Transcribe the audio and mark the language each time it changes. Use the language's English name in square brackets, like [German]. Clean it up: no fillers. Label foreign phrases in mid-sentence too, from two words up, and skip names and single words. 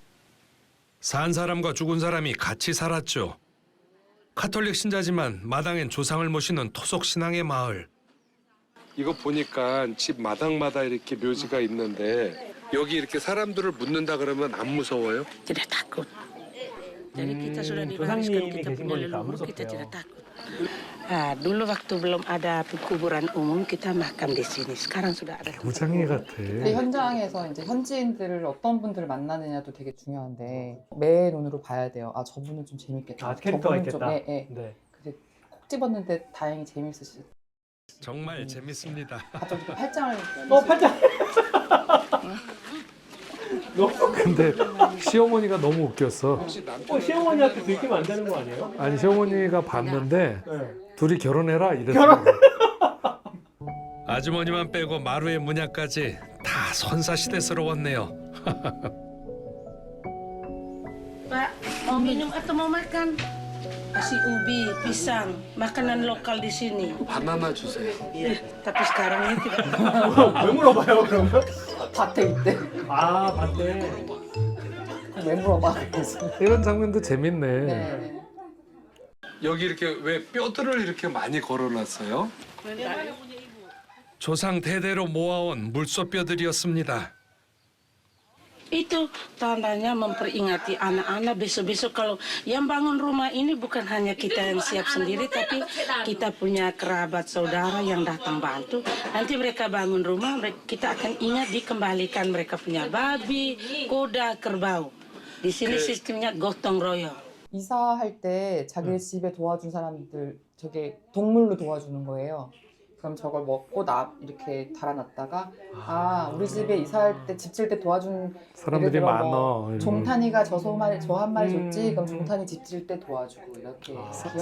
[Korean] 산 사람과 죽은 사람이 같이 살았죠. 카톨릭 신자지만 마당엔 조상을 모시는 토속 신앙의 마을. 이거 보니까 집 마당마다 이렇게 묘지가 있는데 여기 이렇게 사람들을 묻는다 그러면 안 무서워요? [Indonesian] Tidak takut. Jadi kita sudah [Korean] 조상님이 [Indonesian] diwariskan kita [Korean] 계신 [Indonesian] punya [Korean] 거니까 안 [Indonesian] leluhur kita [Korean] 무섭대요. [Indonesian] tidak takut. Ah, dulu waktu belum ada kuburan umum kita makam di sini. Sekarang sudah ada. [Korean] 무장애 같아. 근데 현장에서 이제 현지인들을 어떤 분들을 만나느냐도 되게 중요한데 매 눈으로 봐야 돼요. 아 저분은 좀 재밌겠다. 아, 캐릭터가 저분은 좀, 있겠다. 예, 예. 네. 근데 콕 집었는데 다행히 재밌으시. 정말 재밌습니다. 갑자기 팔짱을. 팔짱. 근데 시어머니가 너무 웃겼어. 시어머니한테 들키면 안 되는 거 아니에요? 아니 시어머니가 봤는데 네. 둘이 결혼해라 이랬어. 아주머니만 빼고 마루의 문양까지 다 선사시대스러웠네요. [Indonesian] Pak, mau minum atau mau makan? Kasih ubi, pisang, makanan lokal di sini. [Korean] 바나나 주세요. [Indonesian] Tapi sekarang ini tidak. [Korean] 왜 물어봐요 그러면? 밭에 있대. 아, 맞네. 왜 물어봐? 그래서. 이런 장면도 재밌네. 네. 여기 이렇게 왜 뼈들을 이렇게 많이 걸어놨어요? 조상 대대로 모아온 물소뼈들이었습니다. [Indonesian] Itu tandanya memperingati anak-anak besok-besok kalau yang bangun rumah ini bukan hanya kita yang siap sendiri, tapi kita punya kerabat saudara yang datang bantu. Nanti mereka bangun rumah, kita akan ingat dikembalikan mereka punya babi, kuda, kerbau. Di sini sistemnya gotong royong. [Korean] 이사할 때 자기 집에 도와준 사람들 저게 동물로 도와주는 거예요. 그럼 저걸 먹고 이렇게 달아놨다가 우리 집에 이사할 때 집 질 때 도와준 사람들이 예를 들어 많아. 뭐 종탄이가 저 한 마리 줬지 그럼 종탄이 집 질 때 도와주고 이렇게 기억하는